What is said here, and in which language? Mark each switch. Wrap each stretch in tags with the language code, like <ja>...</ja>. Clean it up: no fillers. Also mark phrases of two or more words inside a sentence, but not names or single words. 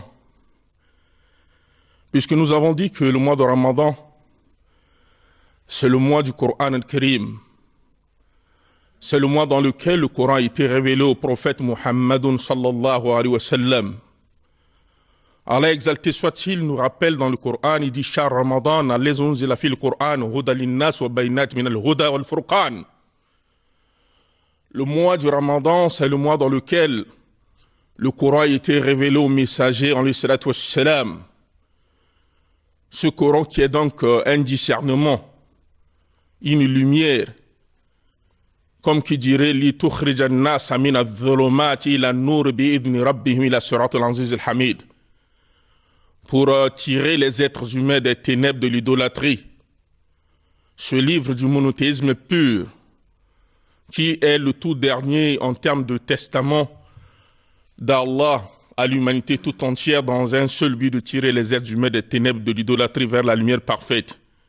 <fr>Puisque nous avons dit que le mois de Ramadan, c'est le mois du</fr> <ar>القرآن الكريم.</ar> <fr>C'est le mois dans lequel le Coran a été révélé au prophète Muhammad</fr> <ar>صلى الله عليه وسلم.</ar> <fr>Allah exalté soit-il nous rappelle dans le Coran, il dit</fr> <ar>شهر رمضان الذي أنزل في القرآن هدى للناس وبينات من الهدى والفرقان.</ar> <fr>Le mois du Ramadan, c'est le mois dans lequel le Coran a été révélé au messager en</fr> <ar>الصلاة والسلام.</ar> <fr>Ce Coran qui est donc un discernement, une lumière, comme qui dirait</fr> <ar>لتخرج الناس من الظلمات إلى النور بإذن ربهم إلى صراط العزيز الحميد,</ar> <fr>pour tirer les êtres humains des ténèbres de l'idolâtrie. Ce livre du monothéisme pur, qui est le tout dernier en termes de testament d'Allah à l'humanité tout entière, dans un seul but de tirer les êtres humains des ténèbres de l'idolâtrie vers la lumière parfaite.</fr>